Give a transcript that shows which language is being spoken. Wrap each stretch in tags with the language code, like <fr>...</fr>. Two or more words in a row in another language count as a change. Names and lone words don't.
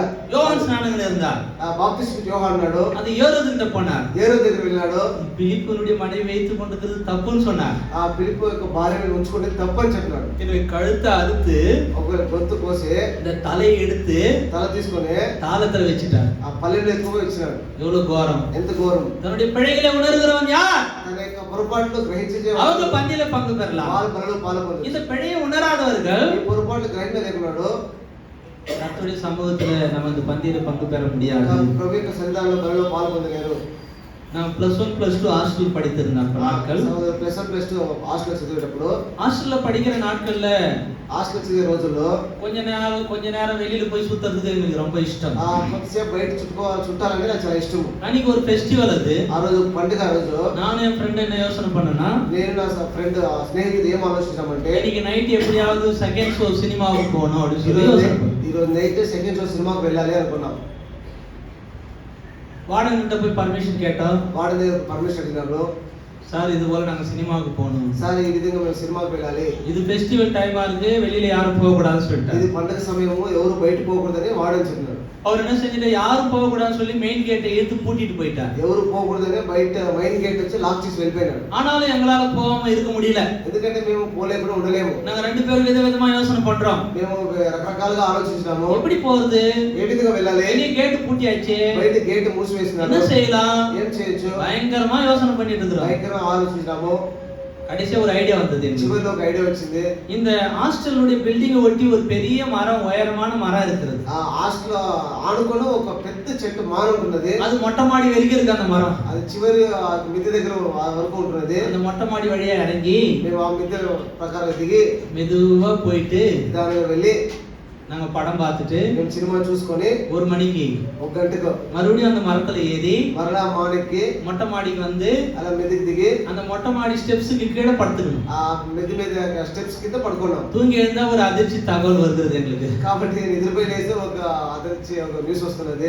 <ta>யோவான் ஸ்நானகன் இருந்தார்.</ta> <te>బాప్తిస్మ యోహాను ఉన్నాడు.</te> <ta>அது ஏரோது கிட்ட போனார்.</ta> <te>ఏరోదు దగ్గరికి వెళ్ళాడు.</te> <ta>பிலிப்புனுடைய மனைவி வைத்துக் கொண்டிருக்கிறது தப்புன்னு சொன்னார்.</ta> <te>ఆ పిలుపు యొక్క భార్యను ఉంచుకుంటే తప్పు అని చెప్పినాడు.</te> <ta>எனவே கழுத்தை அறுத்து</ta> <te>ఒక గొంతు కోసి</te> <ta>இந்த தலையை எடுத்து</ta> <te>తల తీసుకొని</te> <ta>தாளத்துல வச்சுட்டார்.</ta> <te>ఆ పల్లెలో ఎక్కువ ఇచ్చినాడు.</te> <ta>எவ்வளவு கோரம்!</ta> <te>ఎంత ఘోరం!</te> <ta>தன்னுடைய பிழைகளை உணர்கிறவன் யார்?</ta> <te>తన యొక్క పొరపాట్లు గ్రహించే</te> <ta>அவங்க பந்தியில பங்கு பெறலாம்.</ta> <te>వాళ్ళ పనులు పాల్గొంటారు.</te> <ta>இந்த பிழையை உணராதவர்கள்</ta> <te>ఈ పొరపాట్లు గ్రహించ లేకున్నాడు.</te> <ta>கர்த்தருடைய சமூகத்துல நம்ம இந்த பந்தியில பங்கு பெற முடியாது.</ta> <te>ప్రభు యొక్క సన్నిధానంలో పనులు పాల్గొనలేరు.</te> <ta>நான் +1 +2 ஹாஸ்டல் படித்திருந்தேன் அப்ப நாட்கள்.</ta> <te>ప్లస్ హాస్టల్ చదివేటప్పుడు</te> <ta>ஹாஸ்டல்ல படிக்கிற நாட்கள்ல</ta> <te>హాస్టల్ చదివే రోజుల్లో</te> <ta>கொஞ்ச நேரம் வெளியில போய் சுத்துறதுக்கு எனக்கு ரொம்ப இஷ்டம்.</ta> <te>కొద్దిసేపు బయట చుట్టాలంటే నాకు చాలా ఇష్టం.</te> <ta>அன்னைக்கு ஒரு ஃபெஸ்டிவல் அது.</ta> <te>ఆ రోజు పండుగ రోజు</te> <ta>நானும் என் ஃப்ரெண்ட் என்ன யோசனை பண்ணேன்னா,</ta> <te>నేను నా ఫ్రెండ్ స్నేహితుడు ఏం ఆలోచించామంటే,</te> <ta>இன்னைக்கு நைட் எப்படியாவது</ta> <en>second show</en> <ta>சினிமாவுக்கு போகணும் அப்படின்னு சொல்லி யோசனை பண்ணேன்.</ta> <te>ఈ రోజు</te> <en>night second show</en> <te>సినిమాకి వెళ్ళాలి అనుకున్నాం.</te> <ta>வார்டன் கிட்ட போய் பர்மிஷன் கேட்டோம்.</ta> <te>వాడి దగ్గర పర్మిషన్ అడిగినారు.</te> <ta>சார் இது போல நாங்க சினிமாவுக்கு போகணும்.</ta> <te>సార్ ఈ విధంగా మేము సినిమాకి వెళ్ళాలి.</te> <ta>இது ஃபெஸ்டிவல் டைமா இருக்கு, வெளியில யாரும் போக கூடாதுன்னு சொல்லிட்டாரு.</ta> <te>ఇది పండుగ సమయము, ఎవరు బయట పోకూడదని వాడని చెప్పినారు.</te> <ta>அவர் என்ன செஞ்சிட்டு யாரும் போக கூடாதுன்னு சொல்லி மெயின் கேட்டை எடுத்து பூட்டிட்டு போயிட்டார்.</ta> <te>ఎవరు పోకూడదని బయట</te> <en>main gate</en> <te>వచ్చి లాక్ చేసి వెళ్ళిపోయినారు.</te> <ta>ஆனாலும் எங்களால போகாம இருக்க முடியல.</ta> <te>ఎందుకంటే మేము పోలేకుండా ఉండలేము.</te> <ta>நாங்க ரெண்டு பேரும் விதவிதமா யோசனை பண்றோம்.</ta> <te>మేము రకరకాలుగా ఆలోచించాము.</te> <ta>எப்படி போறது?</ta> <te>ఏ విధంగా వెళ్ళాలి?</te> <ta>வெளிய கேட் பூட்டியாச்சு.</ta> <te>బయట గేట్ మూసివేసినారు.</te> <ta>என்ன செய்யலாம்?</ta> <te>ఏం చేయొచ్చు?</te> <ta>பயங்கரமா யோசனை பண்ணிட்டு இருக்கிறோம்.</ta> <te>భయంకరంగా ఆలోచించాము.</te> <ta>கடைசியா ஒரு ஐடியா வந்தது எனக்கு.</ta> <te>చివరిలో ఒక ఐడియా వచ్చింది.</te> <ta>இந்த ஹாஸ்டலுடைய பில்டிங்கை ஒட்டி ஒரு பெரிய மரம், உயரமான மரம் இருக்கிறது.</ta> <te>ఆ హాస్టల్ ఆనుకొని ఒక పెద్ద చెట్టు మాను ఉంటున్నది.</te> <ta>அது மொட்டை மாடி வரைக்கும் இருக்கு அந்த மரம்.</ta> <te>అది చివరి మిద్దె దగ్గర వరకు ఉంటున్నది.</te> <ta>அந்த மொட்டை மாடி வழியா இறங்கி</ta> <te>మేము ఆ మిద్దె ప్రకారం దిగి</te> <ta>மெதுவா போயிட்டு</ta> <te>దాని వెళ్ళి</te> <ta>நாங்க படம் பார்த்துட்டு</ta> <te>మేము సినిమా చూసుకొని</te> <ta>1 மணிக்கு</ta> <te>1 గంటకు</te> <ta>மறுபடியும் அந்த மரத்துல ஏறி</ta> <te>మరలా మానెక్కి</te> <ta>மொட்டை மாடிக்கு வந்து</ta> <te>అలా మిద్దెకి దిగి</te> <ta>அந்த மொட்டை மாடி ஸ்டெப்ஸுக்கு கீழே படுத்துக்கணும்.</ta> <te>ఆ మిద్దె మీద స్టెప్స్ కింద పడుకున్నాం.</te> <ta>தூங்கி எழுந்தா ஒரு அதிர்ச்சி தகவல் வருகிறது எங்களுக்கு.</ta> <te>కాబట్టి నిద్రపోయి లేస్తే ఒక అదర్చి ఒక న్యూస్ వస్తున్నది.</te>